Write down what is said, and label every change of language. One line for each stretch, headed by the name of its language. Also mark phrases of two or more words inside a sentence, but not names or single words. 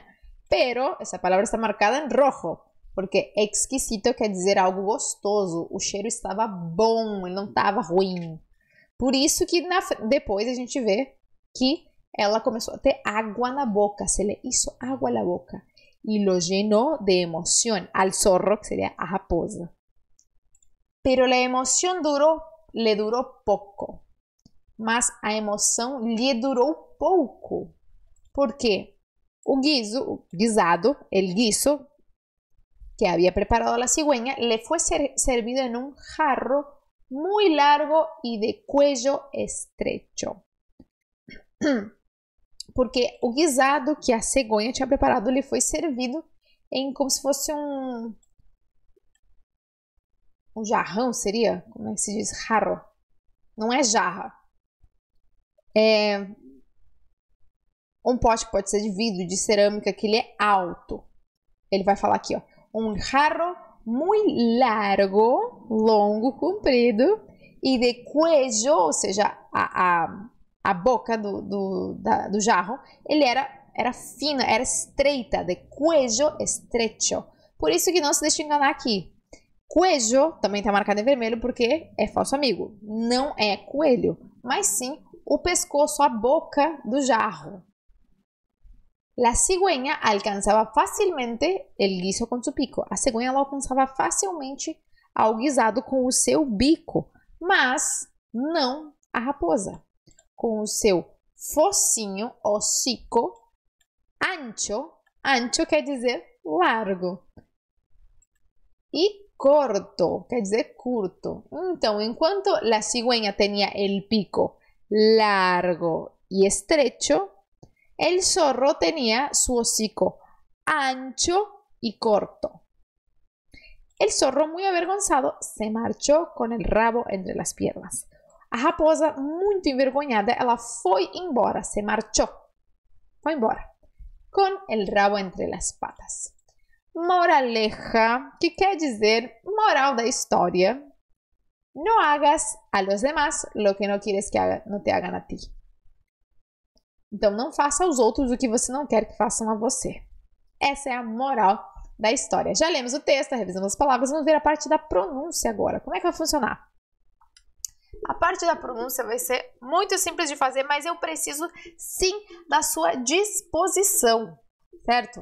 Portuguese: Pero, essa palavra está marcada em rojo, porque exquisito quer dizer algo gostoso. O cheiro estava bom, ele não estava ruim. Por isso que depois a gente vê que ela começou a ter água na boca.
Spanish: Se le hizo
Portuguese: água na boca.
Spanish: Y lo llenó de emoción al zorro, que sería
Portuguese: a raposa.
Spanish: Pero la emoción le duró poco.
Portuguese: Mas a emoção lhe durou pouco.
Spanish: ¿Por qué?
Portuguese: O guisado,
Spanish: el guiso que había preparado la cigüeña, le fue servido en un jarro muy largo y de cuello estrecho.
Portuguese: Porque o guisado que a cegonha tinha preparado lhe foi servido em como se fosse um jarrão, seria? Como é que se diz? Jarro. Não é jarra. É um pote que pode ser de vidro, de cerâmica, que ele é alto. Ele vai falar aqui, ó. Um jarro
Spanish: muy largo,
Portuguese: longo, comprido, e de cuello, ou seja, a boca do jarro, ele era fina, era estreita,
Spanish: de cuello estrecho.
Portuguese: Por isso que não se deixe enganar aqui. Cuello também está marcado em vermelho porque é falso amigo. Não é coelho, mas sim o pescoço, a boca do jarro.
Spanish: La cigüeña alcançava facilmente el guiso com su pico.
Portuguese: A cegonha ela alcançava facilmente ao guisado com o seu bico, mas não a raposa. Com o seu focinho,
Spanish: hocico, ancho.
Portuguese: Ancho quer dizer largo. E corto, quer dizer curto. Então, enquanto
Spanish: la cigüeña tenía el pico largo y estrecho, el zorro tenía su hocico ancho y corto. El zorro, muy avergonzado, se marchó con el rabo entre las piernas.
Portuguese: A raposa, muito envergonhada, ela foi embora, se marchou. Foi embora, com
Spanish: el rabo entre las patas.
Portuguese: Moraleja, que quer dizer moral da história.
Spanish: No hagas a los demás lo que no quieres que no te hagan a ti.
Portuguese: Então, não faça aos outros o que você não quer que façam a você. Essa é a moral da história. Já lemos o texto, revisamos as palavras, vamos ver a parte da pronúncia agora. Como é que vai funcionar? A parte da pronúncia vai ser muito simples de fazer, mas eu preciso sim da sua disposição, certo?